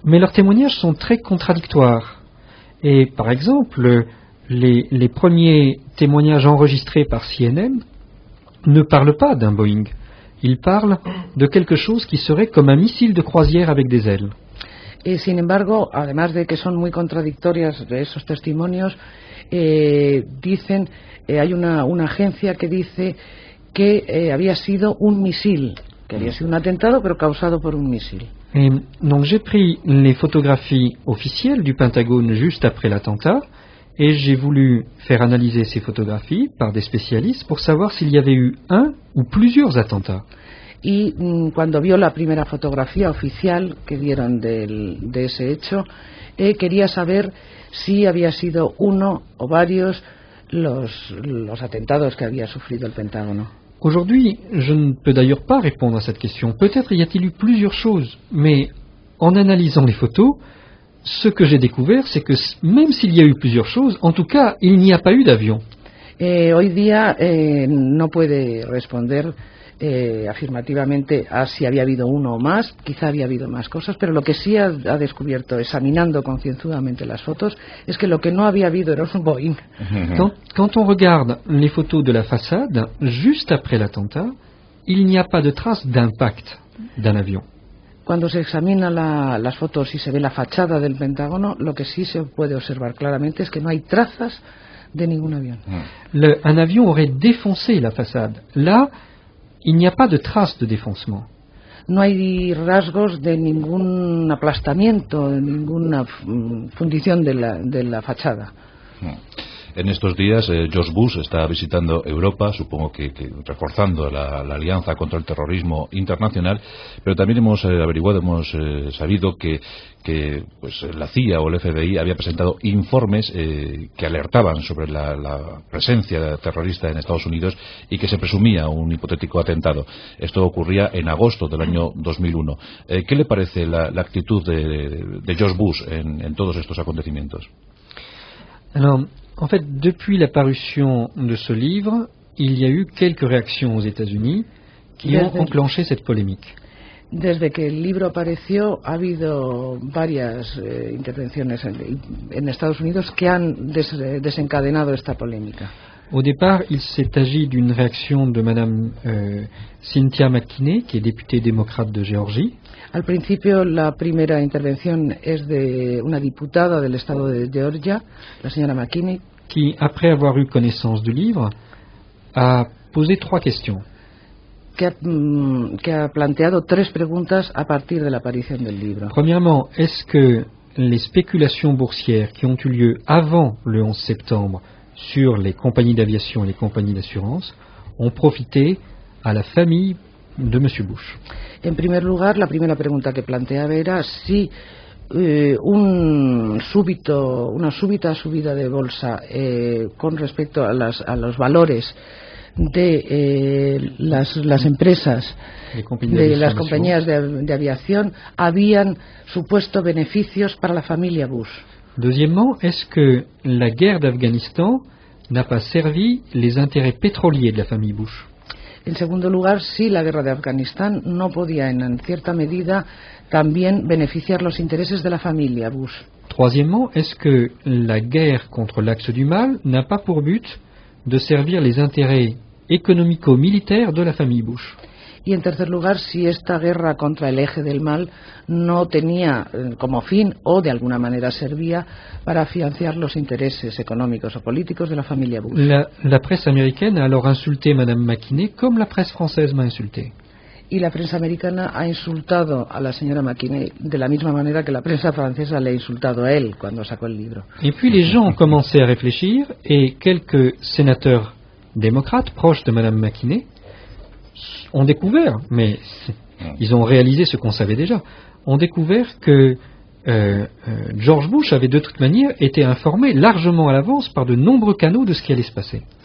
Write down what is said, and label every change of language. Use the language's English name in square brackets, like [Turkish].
[French] Mais leurs témoignages sont très contradictoires. Et par exemple, les premiers témoignages enregistrés par CNN ne parlent pas d'un Boeing. Ils parlent de quelque chose qui serait comme un missile de croisière avec des ailes. [Spanish] Sin embargo, además de que son muy contradictorias de esos testimonios, dicen, hay una agencia que dice que había sido un misil, que había sido un atentado pero causado por un misil. [French] Et donc j'ai pris les photographies officielles du Pentagone juste après l'attentat et j'ai voulu faire analyser ces photographies par des spécialistes pour savoir s'il y avait eu un ou plusieurs attentats. [Spanish] Y cuando vio la primera fotografía oficial que dieron de ese hecho, quería saber si había sido uno o varios los atentados que había sufrido el Pentágono. [French] Aujourd'hui, je ne peux d'ailleurs pas répondre à cette question. Peut-être y a-t-il eu plusieurs choses, mais en analysant les photos, ce que j'ai découvert, c'est que même s'il y a eu plusieurs choses, en tout cas, il n'y a pas eu d'avion. [Spanish] Hoy día no puede responder afirmativamente a si había habido uno o más, quizá había habido más cosas, pero lo que sí ha descubierto, examinando concienzudamente las fotos, es que lo que no había habido era un Boeing. [French] Quand on regarde les photos de la façade, juste après l'attentat, il n'y a pas de trace d'impact d'un avion. [Spanish] Cuando se examina las fotos y se ve la fachada del Pentágono, lo que sí se puede observar claramente es que no hay trazas de ningún avión. [French] Un avion aurait défoncé la façade. Là, il n'y a pas de trace de défoncement. [Spanish] No hay rasgos de ningún aplastamiento, de ninguna fundición de la fachada. En estos días, George Bush está visitando Europa, supongo que reforzando la alianza contra el terrorismo internacional, pero también hemos averiguado, hemos sabido que pues, la CIA o el FBI había presentado informes que alertaban sobre la presencia terrorista en Estados Unidos y que se presumía un hipotético atentado. Esto ocurría en agosto del año 2001. ¿Qué le parece la actitud de George Bush en todos estos acontecimientos? [French] Alors, en fait, depuis la parution de ce livre, il y a eu quelques réactions aux États-Unis qui ont enclenché cette polémique. [Spanish] Desde que el libro apareció, ha habido varias intervenciones en Estados Unidos que han desencadenado esta polémica. [French] Au départ, il s'est agi d'une réaction de Madame Cynthia McKinney, qui est députée démocrate de Géorgie. [Spanish] Al principio, la primera intervención es de una diputada del estado de Georgia, la señora McKinney, [French] qui, après avoir eu connaissance du livre, a posé 3 questions. [Spanish] Que ha planteado 3 preguntas a partir de la aparición del libro. [French] Premièrement, est-ce que les spéculations boursières qui ont eu lieu avant le 11 septembre sur les compagnies d'aviation et les compagnies d'assurance ont profité à la famille de M. Bush? [Spanish] En primer lugar, la primera pregunta que planteaba era si una súbita subida de bolsa con respecto a los valores de las empresas, de las compañías de aviación, habían supuesto beneficios para la familia Bush. [French] Deuxièmement, est-ce que la guerre d'Afghanistan n'a pas servi les intérêts pétroliers de la famille Bush? [Spanish] En segundo lugar, si la guerra de Afganistán no podía en cierta medida también beneficiar los intereses de la familia Bush. [French] Troisièmement, est-ce que la guerre contre l'axe du mal n'a pas pour but de servir les intérêts économico-militaires de la famille Bush? [Spanish] Y en tercer lugar, si esta guerra contra el eje del mal no tenía como fin o de alguna manera servía para financiar los intereses económicos o políticos de la familia Bush. [French] La presse américaine a alors insulté Madame McKinney comme la presse française m'a insulté. [Spanish] Y la prensa americana ha insultado a la señora McKinney de la misma manera que la prensa francesa le ha insultado a él cuando sacó el libro. [French] Et puis les gens ont commencé à réfléchir et quelques sénateurs démocrates proches de Madame McKinney ont découvert, mais ils ont réalisé ce qu'on savait déjà, ont découvert que George Bush avait de toute manière été informé largement à l'avance par de nombreux canaux de ce qui allait se passer.